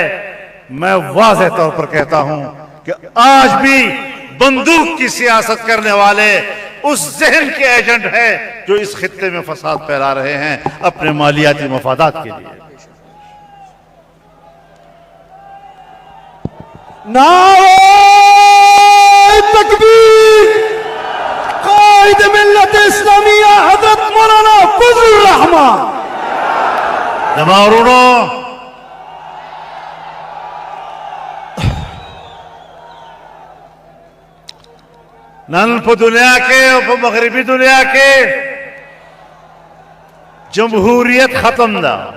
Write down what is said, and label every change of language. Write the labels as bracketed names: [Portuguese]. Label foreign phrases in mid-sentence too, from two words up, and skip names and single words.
[Urdu] میں واضح طور پر کہتا ہوں کہ آج بھی بندوق کی سیاست کرنے والے اس ذہن کے ایجنٹ ہیں جو اس خطے میں فساد پھیلا رہے ہیں اپنے مالیاتی مفادات کے لیے۔ نعرہ تکبیر! قائد ملت اسلامیہ حضرت مولانا فضل الرحمان! [Pashto] جماعرونو، نن په دنیا کې او په مغربي دنیا کې جمہوریت ختم ده.